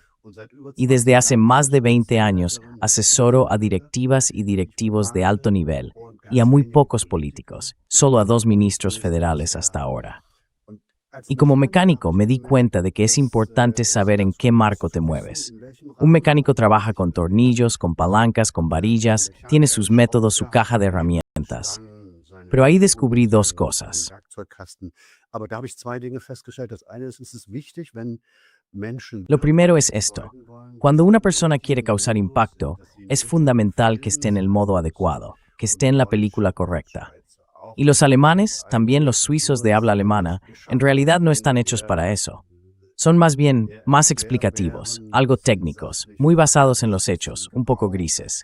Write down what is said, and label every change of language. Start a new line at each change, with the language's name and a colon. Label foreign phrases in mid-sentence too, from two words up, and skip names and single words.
Spanish: Y desde hace más de 20 años asesoro a directivas y directivos de alto nivel y a muy pocos políticos, solo a 2 ministros federales hasta ahora. Y como mecánico me di cuenta de que es importante saber en qué marco te mueves. Un mecánico trabaja con tornillos, con palancas, con varillas, tiene sus métodos, su caja de herramientas. Pero ahí descubrí 2 cosas.
German: Aber da habe ich 2 Dinge festgestellt. Das eine ist, es ist wichtig, wenn Menschen...
Spanish: Lo primero es esto. Cuando una persona quiere causar impacto, es fundamental que esté en el modo adecuado, que esté en la película correcta. Y los alemanes, también los suizos de habla alemana, en realidad no están hechos para eso. Son más bien más explicativos, algo técnicos, muy basados en los hechos, un poco grises.